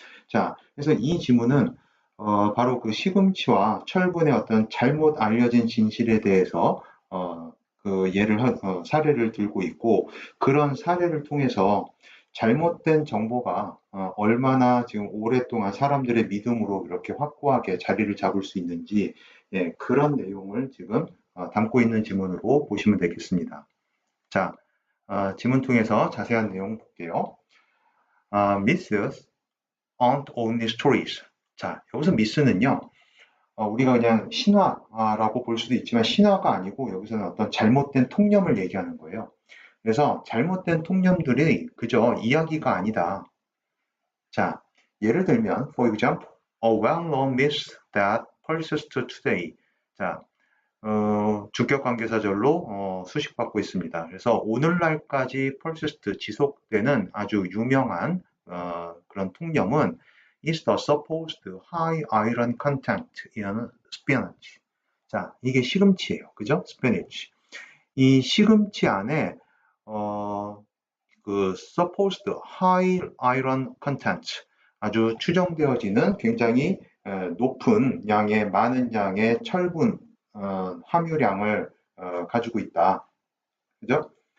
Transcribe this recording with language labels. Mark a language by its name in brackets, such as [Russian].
[Korean] 자, 그래서 이 지문은 바로 그 시금치와 철분의 어떤 잘못 알려진 진실에 대해서 그 사례를 들고 있고, 그런 사례를 통해서 잘못된 정보가 얼마나 지금 오랫동안 사람들의 믿음으로 이렇게 확고하게 자리를 잡을 수 있는지, 예, 그런 내용을 지금 담고 있는 지문으로 보시면 되겠습니다. 자, 지문 통해서 자세한 내용 볼게요. [English] Myths aren't only stories. [Korean] 자, 여기서 미스는요, 우리가 그냥 신화라고 볼 수도 있지만 신화가 아니고 여기서는 어떤 잘못된 통념을 얘기하는 거예요. 그래서 잘못된 통념들이 그저 이야기가 아니다. 자, 예를 들면, [English] for example, a well-known myth that persists today. [Korean] 자, 주격 관계사절로 수식받고 있습니다. 그래서 오늘날까지 [English] persist [Korean] 지속되는 아주 유명한 그런 통념은 [English] is the supposed high iron content in spinach. [Korean] 자, 이게 시금치예요. 그죠? spinach. 이 시금치 안에 그 [English] supposed high iron content, [Korean] 아주 추정되어지는 굉장히 높은 양의 많은 양의 철분 함유량을 가지고 있다. 그죠?